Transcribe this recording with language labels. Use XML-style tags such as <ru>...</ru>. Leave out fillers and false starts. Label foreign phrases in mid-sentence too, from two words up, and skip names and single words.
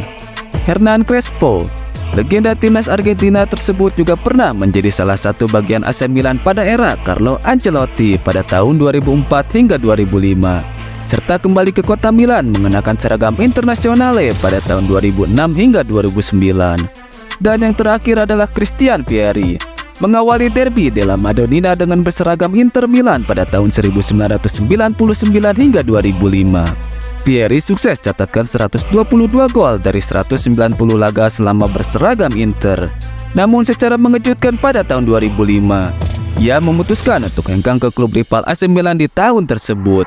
<id>Hernan Crespo, legenda timnas Argentina tersebut, juga pernah menjadi salah satu bagian AC Milan pada era Carlo Ancelotti pada tahun 2004 hingga 2005, serta kembali ke kota Milan mengenakan seragam Internazionale pada tahun 2006 hingga 2009. Dan yang terakhir adalah Christian Pieri, mengawali derby della Madonnina dengan berseragam Inter Milan pada tahun 1999 hingga 2005. Pieri sukses catatkan 122 gol dari 190 laga selama berseragam Inter. Namun secara mengejutkan pada tahun 2005, ia memutuskan untuk hengkang ke klub rival AC Milan di tahun tersebut.</id>